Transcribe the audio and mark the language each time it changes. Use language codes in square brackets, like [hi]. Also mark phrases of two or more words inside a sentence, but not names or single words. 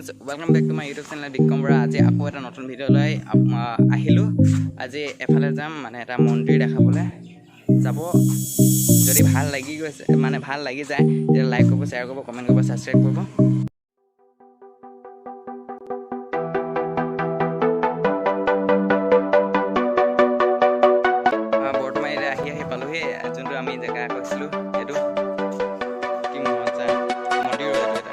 [en] welcome back to my YouTube channel [as] बिक्रम बरा। आज আকৌ এটা নতুন ভিডিও লৈ আহিলো। আজি এফালে যাম মানে এটা মন্দিৰ দেখাবলৈ যাব। যদি ভাল লাগি গৈছে মানে ভাল লাগি যায় তেতিয়া লাইক কৰিব, শ্বেয়াৰ কৰিব, কমেন্ট কৰিব, সাবস্ক্ৰাইব কৰিব। বৰ্তমান আহি পালোহি যোনটো আমি জেগা কৈছিলো সেইটো কি মজা মন্দিৰ এটা।